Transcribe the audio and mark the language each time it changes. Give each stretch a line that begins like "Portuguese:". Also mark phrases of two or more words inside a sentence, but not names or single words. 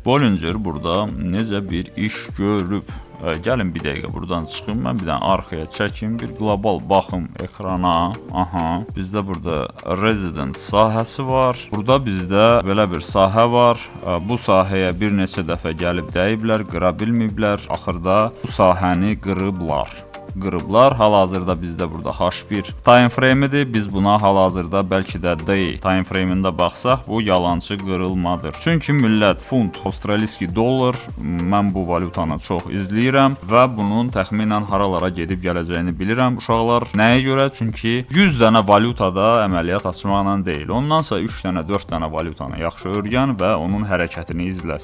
Azerbaijani: Bollinger burada necə bir iş görüb. Gəlin bir dəqiqə buradan çıxım, mən bir dənə arxaya çəkim, bir qlobal baxım ekrana. Aha, bizdə burada resident sahəsi var. Burada bizdə belə bir sahə var. Bu sahəyə bir neçə dəfə gəlib dəyiblər, qıra bilməyiblər. Axırda bu sahəni qırıblar. Hal-hazırda bizdə burada H1
English: time frame-idir.
Azerbaijani: Biz buna hal-hazırda bəlkə də
English: day time frame-ində
Azerbaijani: baxsaq, bu yalançı qırılmadır. Çünki millət funt, avstraliyski dollar, mən bu valyutanı çox izləyirəm və bunun təxminən haralara gedib gələcəyini bilirəm. Uşaqlar, nəyə görə? Çünki 100 dənə valyutada əməliyyat açmaqla deyil. Ondansa 3 dənə, 4 dənə valyutanı yaxşı öyrən və onun hərəkətini izlə.